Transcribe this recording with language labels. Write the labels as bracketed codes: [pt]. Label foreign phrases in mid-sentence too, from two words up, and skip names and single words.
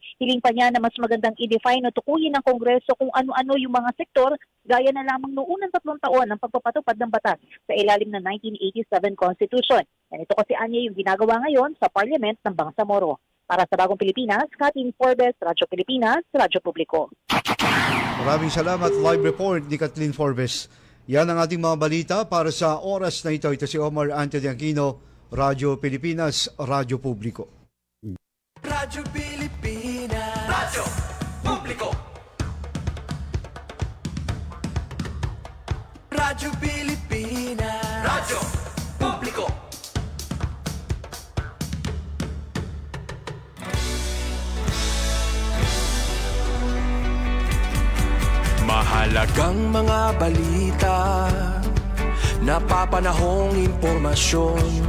[tl] Hiling pa niya na mas magandang i-define o tukuyin ng Kongreso kung ano-ano yung mga sektor, gaya na lamang noong unang 3 taon ng pagpapatupad ng batas sa ilalim ng 1987 Constitution. Yan ito kasi anya yung ginagawa ngayon sa Parliament ng Bangsamoro. Para sa Bagong Pilipinas, Kathleen Forbes, Radyo Pilipinas, Radyo Publiko. Maraming salamat. Live report ni Kathleen Forbes. Yan ang ating mga balita para sa oras na ito. Ito si Omar Anthony Aquino, Radyo Pilipinas, Radyo Publiko. Radyo Pilipinas, Radyo Publiko. Radyo Pilipinas, Radyo Publiko. Mahalagang mga balita, napapanahong impormasyon.